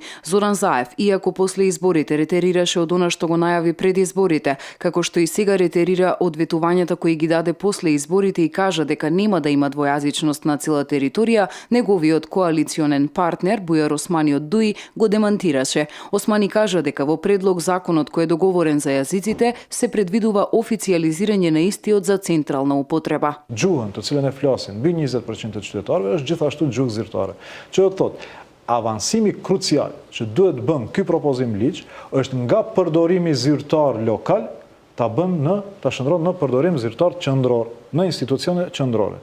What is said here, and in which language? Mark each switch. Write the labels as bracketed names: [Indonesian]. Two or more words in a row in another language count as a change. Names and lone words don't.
[Macedonian] Зоран Заев, иако после изборите ретерираше од она што го најави пред изборите, како што и сега ретерира од ветувањата кои ги даде после изборите и кажа дека нема да има двојазичност на цела територија, неговиот коалиционен партнер Бујар Османи од ДУИ го демантираше. Османи кажа дека во предлог законот кој е договорен за јазиците се предвидува официализирање на истиот за централна употреба. [Albanian] Gjuhën të cilën e flasin mbi 20% të qytetarëve është gjithashtu gjuhë zyrtare. Që do të thotë, avancimi krucial që duhet bën ky propozim ligj është nga përdorimi zyrtar lokal ta shndron në përdorim zyrtar qendror, në institucione qendrore.